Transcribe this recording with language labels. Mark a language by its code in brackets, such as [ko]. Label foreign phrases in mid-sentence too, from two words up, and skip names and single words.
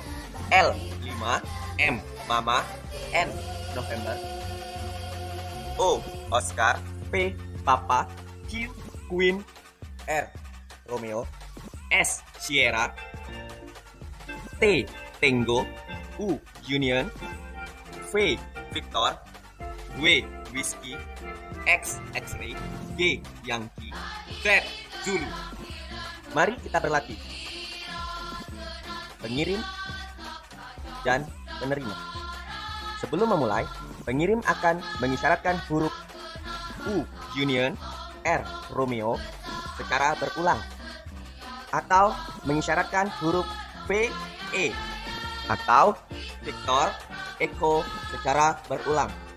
[en] L, 5, M, mama, N, November, O, Oscar, P, papa, Q, Queen, R, Romeo, S, Sierra, T, Tango, U, Union, V, Victor, W, Whiskey, X, X-ray, G, Yankee, Z, Zulu. [id] Mari kita berlatih. Pengirim dan penerima. Sebelum memulai, pengirim akan mengisyaratkan huruf U, Union, R, Romeo secara berulang, atau mengisyaratkan huruf P, E, atau Victor, Echo secara berulang.